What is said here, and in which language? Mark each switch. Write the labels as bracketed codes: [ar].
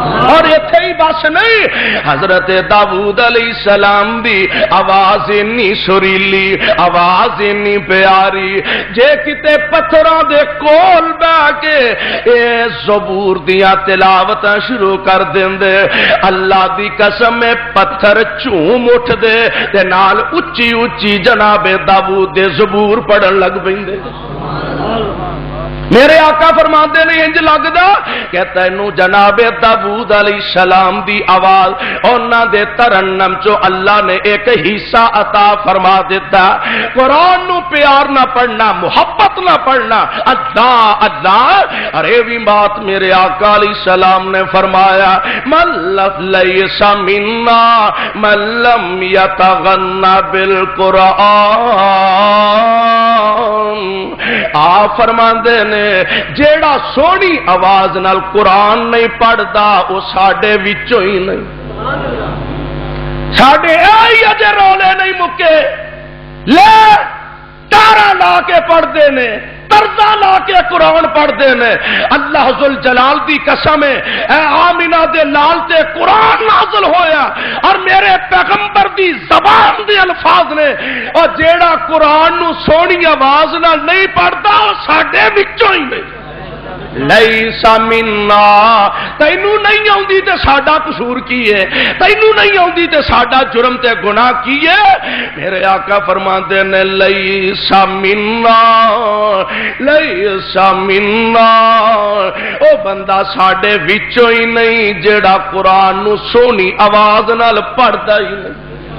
[pa] اور اتھے ہی بس نہیں، حضرت داؤد علیہ السلام دی آواز اتنی سریلی، آواز اتنی پیاری، جے کتے پتھراں دے کول بہ کے اے زبور دیاں تلاوتاں شروع کر دیندے اللہ دی قسم پتھر چوم اٹھ دے تے نال اچھی اچھی جناب داؤد دے زبور پڑھن لگ پیندے. میرے آقا فرماندے نے انج لگدا کہ تینوں جناب داؤد علیہ السلام دی آواز انہاں دے ترنم چو اللہ نے ایک حصہ عطا فرما دیتا. قرآن نو پیار نہ پڑھنا، محبت نہ پڑھنا، اللہ اللہ. [ur] ارے بھی بات میرے آقا علیہ السلام نے فرمایا [ar] من لیس منا من لم یتغنى بالقرآن. [pa] آپ فرماندے نے جیڑا سونی آواز نال قرآن نہیں پڑھدا وہ ساڈے وچوں ہی نہیں. ساڈے آئی اجے رولے نہیں مکے لے تارا لا کے پڑھتے نے، ترزا لا کے قرآن پڑھتے ہیں. اللہ ذل جلال دی قسم ہے اے آمینہ دے لال تے قرآن نازل ہویا اور میرے پیغمبر دی زبان دے الفاظ نے. اور جیڑا قرآن نو سونی آواز نال نہیں پڑھتا وہ ساڈے وچوں ہی نہیں. لیسا منا، تینوں نہیں آندی تے ساڈا قصور کی ہے؟ تینوں نہیں آندی تے ساڈا جرم تے گناہ کی ہے؟ میرے آقا فرماندے نے لیسا منا، لیسا منا، او بندہ ساڈے وچوں ہی نہیں جیڑا قرآن نو سونی آواز نال پڑھدا ہی نہیں.